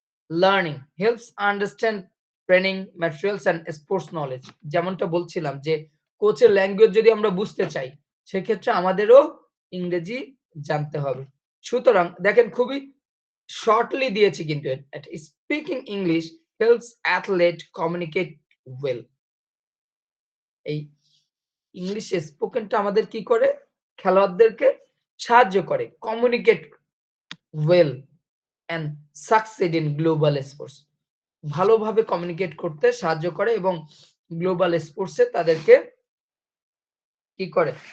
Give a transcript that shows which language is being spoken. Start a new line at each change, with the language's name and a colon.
English: Learning helps understand training materials and sports knowledge.
Bangla: যেমনটা বলছিলাম যে কোচের ল্যাঙ্গুয়েজ যদি আমরা বুঝতে চাই, সেক্ষেত্রে আমাদেরও ইংরেজি জানতে হবে। সুতরাং দেখেন খুবই শর্টলি দিয়েছি, কিন্তু speaking English
English: helps athlete communicate well.
Bangla: এই ইংলিশ স্পোকেনটা আমাদের কি করে? খেলোয়াড়দেরকে সাহায্য করে
English: Communicate well and succeed in global sports.
Bangla: ভালোভাবে কমিউনিকেট করতে সাহায্য করে এবং গ্লোবাল স্পোর্টসে তাদেরকে কি করে?